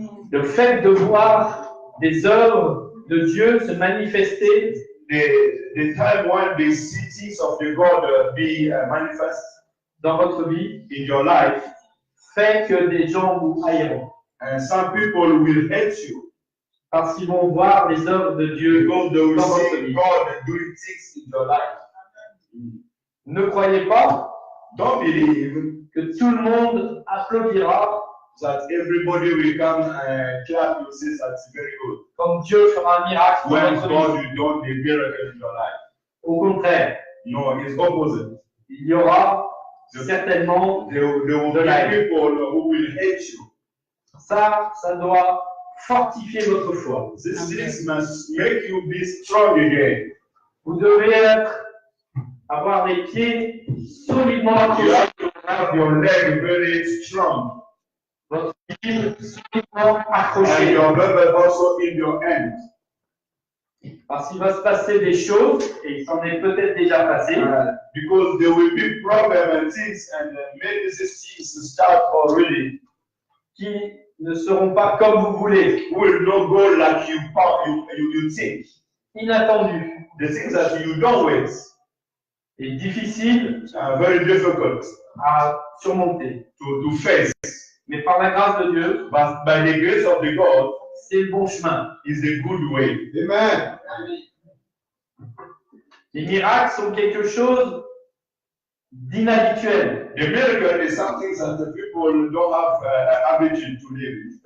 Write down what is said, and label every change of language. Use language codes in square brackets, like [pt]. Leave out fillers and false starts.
[fr] Le fait de voir des œuvres de Dieu se manifester, [en] The time when the cities of the God be manifest [fr] dans votre vie, [en] in your life, [fr] fait que des gens vous haïront. [en] and some people will hate you [fr] Parce qu'ils vont voir les œuvres de Dieu [en] because they will [fr] dans votre [en] see [fr] vie. [en] God doing things in your life. [fr] Ne croyez pas [en] Don't believe [fr] que tout le monde applaudira [en] that everybody will come and clap and say that's very good. [fr] comme Dieu fera un miracle dans [en] When [fr] votre [en] God [fr] vie. [en] will do a miracle in your life. [fr] Au contraire, [en] No, it's opposite. [fr] il y aura certainement [en] There will be people who will hate you. [fr] ça doit fortifier votre foi. [en] These things must make you be strong again. [fr] Vous devez avoir les pieds solidement [en] You [fr] accrochés, [en] have to have your leg very strong [fr] votre Bible solidement [en] and [fr] accrochée. [en] your Bible also in your hand. [fr] Parce qu'il va se passer des choses, et il s'en est peut-être déjà passé, [en] Because there will be problems and things, and maybe these things start already. [fr] qui ne seront pas comme vous voulez, [en] Will not go like you think. [fr] inattendus [en] The things that you don't wait [fr] et difficiles [en] are very difficult [fr] à surmonter. [en] to face. [fr] Mais par la grâce de Dieu, [en] But by the grace of the God, [fr] c'est le bon chemin. [en] is the good way. Amen. [fr] Les miracles sont quelque chose d'inhabituel. [en] The miracle is something that the people don't have habitude to live.